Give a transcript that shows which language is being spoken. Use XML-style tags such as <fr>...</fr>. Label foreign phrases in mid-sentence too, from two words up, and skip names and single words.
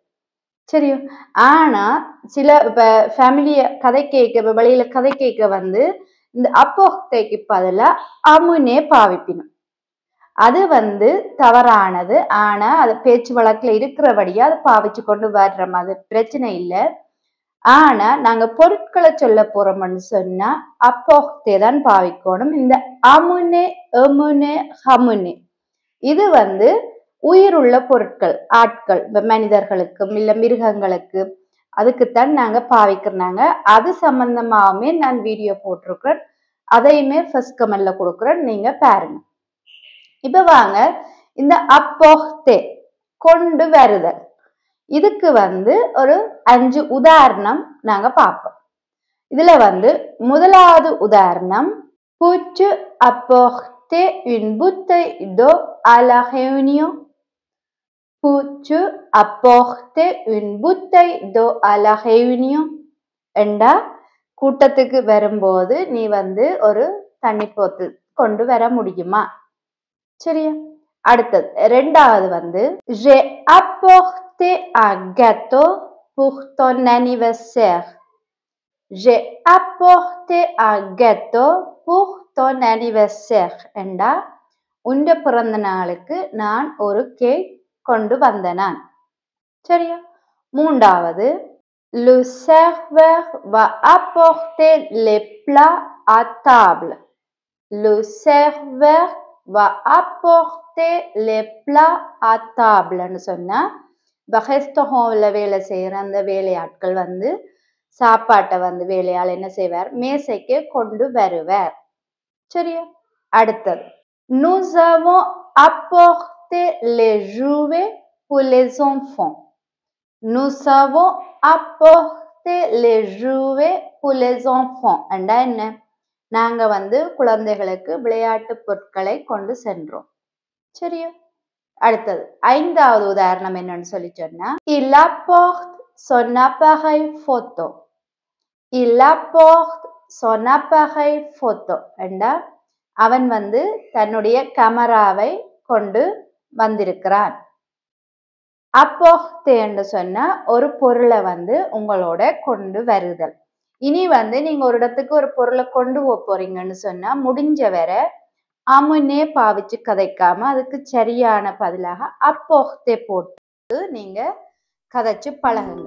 <ta>சரி, ஆனா சில இப்ப ஃபேமிலிய கதை கேட்க, வெளியில கதை கேட்க வந்து இந்த apporterக்கு பதிலா amener பாவிப்பினும். அது வந்து தவறானது. ஆனா அது பேச்சு வழக்குல இருக்கிறபடியா அதை பாவிச்சு கொண்டு வர்ற மாதிரி பிரச்சனை இல்லை. ஆனா நாங்க பொருட்களை சொல்ல போறோம்னு சொன்னா apporter தான் பாவிக்கணும். இந்த</ta> <fr>amener, emmener, ramener</fr> <ta>இது வந்து உயிருள்ள பொருட்கள், ஆட்கள், மனிதர்களுக்கும் இல்ல மிருகங்களுக்கு அதுக்குத்தான் நாங்க பாவிக்கிறாங்க. அது சம்பந்தமாவே நான் வீடியோ போட்டிருக்கிறேன், அதையுமே</ta> <en>first comment</en> <ta>கொடுக்குறேன், நீங்க பாருங்க. இப்ப வாங்க இந்த apporter கொண்டு வருதல் இதுக்கு வந்து ஒரு 5 உதாரணம் நாங்க பார்ப்போம். இதுல வந்து முதலாவது உதாரணம்,</ta> <fr>peux-tu apporter une bouteille d'eau à la réunion? peux-tu apporter une bouteille d'eau à la réunion?</fr> <ta>என்றா கூட்டத்துக்கு வரும்போது நீ வந்து ஒரு தண்ணி போத்து கொண்டு வர முடியுமா? சரியா? அடுத்தது இரண்டாவது வந்து,</ta> <fr>j'ai apporté un gâteau pour ton anniversaire. j'ai apporté un gâteau pour ton anniversaire</fr> <ta>என்றா உண்ட பிறந்த நாளுக்கு நான் ஒரு கேக் கொண்டு வந்தேன். சரியா? மூன்றாவது,</ta> <fr>le serveur va apporter les plats à table. Le serveur va apporter les plats à table.</fr> <ta>ன்னு சொன்னா ரெஸ்டாரண்ட்ல வேலை செய்யற அந்த வேலையாட்கள் வந்து சாப்பாட்டை வந்து வேலையாள் என்ன செய்வார், மேசைக்கு கொண்டு வருவார். சரியா? அடுத்தது,</ta> <fr>nous avons apporté les jouets pour les enfants. Nous avons apporté les jouets pour les enfants.</fr> <ta>என்றா என்ன? நாங்க வந்து குழந்தைகளுக்கு விளையாட்டு பொருட்களை கொண்டு சென்றோம். சரியா? அடுத்தது, ஐந்தாவது உதாரணம் என்னன்னு சொல்லி சொன்னா,</ta> <fr>il apporte son appareil photo. Il apporte son appareil photo.</fr> <ta>என்றா அவன் வந்து தன்னுடைய கேமராவை கொண்டு வந்திருக்கிறான். apporter என்று சொன்னா ஒரு பொருளை வந்து உங்களோட கொண்டு வருதல். இனி வந்து நீங்க ஒரு இடத்துக்கு ஒரு பொருளை கொண்டு போறீங்கன்னு சொன்னா முடிஞ்ச வரை அமுனே பாவிச்சு கதைக்காம அதுக்கு சரியான பதிலாக apporter போட்டு நீங்க கதைச்சு பழகுங்க.</ta>